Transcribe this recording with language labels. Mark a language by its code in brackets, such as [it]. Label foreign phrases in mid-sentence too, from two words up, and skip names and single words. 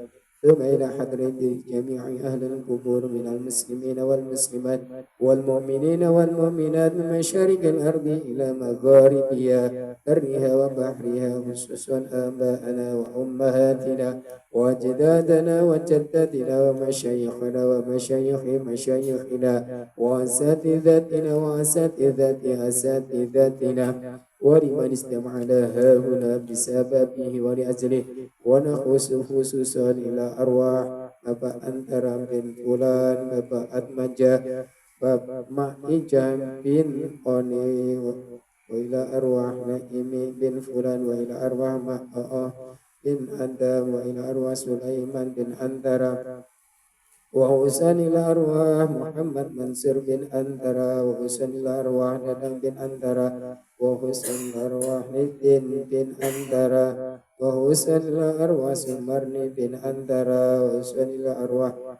[ar] ثم إلى حضرة جميع أهل القبور من المسلمين والمسلمات والمؤمنين والمؤمنات من مشارق الأرض إلى مغاربها برها وبحرها خصوصا آباءنا وأمهاتنا وأجدادنا وجداتنا ومشايخنا ومشايخ مشايخنا وأساتذتنا وأساتذة أساتذتنا ولمن استمعنا هاهنا بسببه ولأجله ونخص خصوصا إلى أرواح Bapak Antara bin Fulan, Bapak Atmaja, Bapak Ma'ijam bin Oni, وإلى أرواح Naimi bin Fulan, وإلى أرواح Ma'a'ah bin Adam, وإلى أرواح Sulaiman bin Antara, وخصوصا إلى أرواح Muhammad Mansur bin Antara, وخصوصا إلى أرواح Dadang bin Antara, وخصوصا أرواح Nidin bin Antara, وخصوصا إلى أرواح Sumarni bin Antara, وخصوصا إلى أرواح